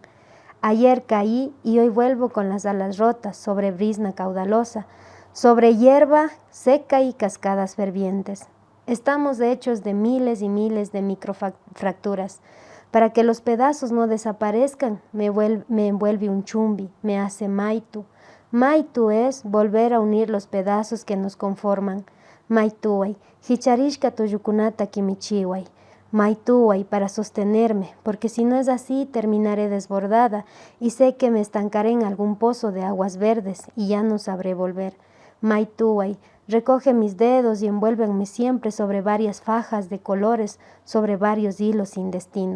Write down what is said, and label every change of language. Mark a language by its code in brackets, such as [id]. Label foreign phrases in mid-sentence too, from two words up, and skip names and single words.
[es] Ayer caí y hoy vuelvo con las alas rotas sobre brizna caudalosa, sobre hierba seca y cascadas fervientes. Estamos hechos de miles y miles de microfracturas. Para que los pedazos no desaparezcan, me envuelve un chumbi, me hace maitu. Maitu es volver a unir los pedazos que nos conforman. [qu] Maituay, hicharishka tuyukunata kimichiway. [es] Maituay para sostenerme, porque si no es así terminaré desbordada y sé que me estancaré en algún pozo de aguas verdes y ya no sabré volver. Maituay, recoge mis dedos y envuélvenme siempre sobre varias fajas de colores, sobre varios hilos sin destino.